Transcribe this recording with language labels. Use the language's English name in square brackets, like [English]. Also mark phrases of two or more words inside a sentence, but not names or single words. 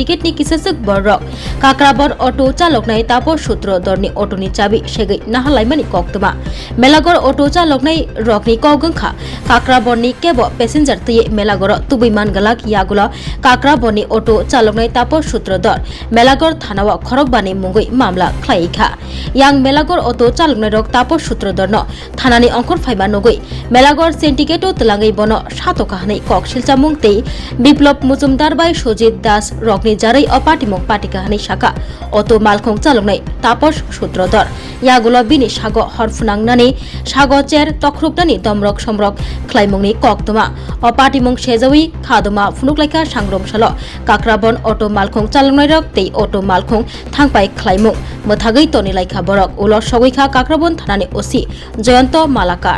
[Kok Borok] ni kisasuk borok kakrabon oto chalok nai tapor sutro dorni oto ni chabi segei nahalaimani koktuma melagor oto chalok nai rokni kogungkha kakrabon ni kebo passenger tui melagor tubiman galak yagulo kakrabon ni oto chalok nai tapor সূত্রধর মেলাগড় থানা খরকবানি মুঙ্গই মামলা খ্লাইখা ইয়াং মেলাগড় অটো চালকনাই রক তাপস সূত্রধর ন থানানি অঙ্কর ফাইবা নগই মেলাগড় সিন্ডিকেট ও তলাঙ্গই বন সাতকাহানি কক শিলচা মুংতেই বিপ্লব মজুমদার বাই সজিত দাস রকনি জারাই অপাটিমং পাটিকাহানি শাখা অটো মালখং চালকনাই তাপস সূত্রধর ইয়াগুলো বিনি সাগ হরফুনাংনানি সাগ চের তখরুকনানি দমরক সমরক খ্লাইমংনি ককতমা অপাটিমং সেজাউই খাদমা ফুনুকলাইখা সাংগ্রমশাল কাকরাবন অটো মালখং চালকনাই রক তেই অটো মালখং থাংপাই খ্লাইমুং মথাগৈ তনি লাইখা বরক উলর সগৈখা কাকরাবন থানানি ওসি জয়ন্ত মালাকার